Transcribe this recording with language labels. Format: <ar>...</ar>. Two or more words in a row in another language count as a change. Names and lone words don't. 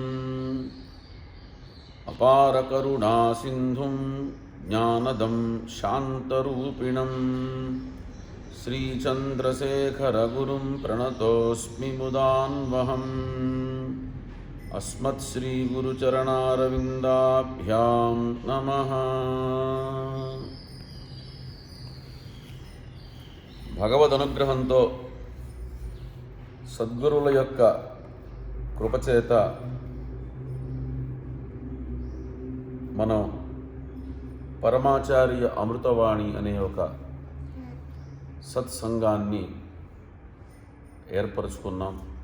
<sa>अपारकरुणासिन्धुं ज्ञानदं शान्तरूपिणं श्रीचन्द्रशेखरगुरुं प्रणतोऽस्मि मुदान्वहम्। अस्मत्श्रीगुरुचरणारविन्दाभ्यां नमः।</sa> <te>భగవదనుగ్రహంతో సద్గురువుల యొక్క కృపచేత మనం పరమాచార్య అమృతవాణి అనే ఒక సత్సంగాన్ని ఏర్పరచుకున్నాం.</te>